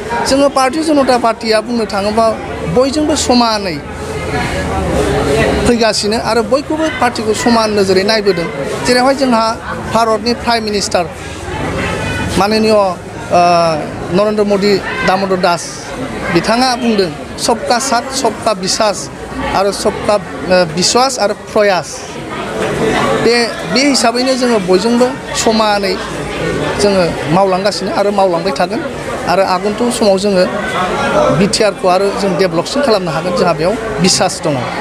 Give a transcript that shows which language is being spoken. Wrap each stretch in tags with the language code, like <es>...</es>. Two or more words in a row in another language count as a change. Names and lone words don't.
<brx>जोङो भारतीय जनता पार्टीया बुंनो थाङोबा बयजोंबो समानै फैगासिनो आरो बयखौबो पार्टीखौ समान नोजोरै नायबोदों। जेरावहाय जोंहा भारतनि</brx> <en>Prime Minister</en> <brx>माननीय, ओ, नरेन्द्र मदि दामदर दास बिथाङा बुंदों,</brx> <hi>"सबका साथ, सबका बिसास आरो सबका, ओ, बिस्वास आरो प्रयास।"</hi> <brx>बे, बे हिसाबैनो जोङो बयजोंबो समानै जोङो मावलांगासिनो आरो मावलांबाय थागोन। आरो आगन्तुक समाव जोङो बि टि आर खौ आरो जों डेभेलपसिन खालामनो हागोन, जोंहा बेयाव बिसास दङ।</brx>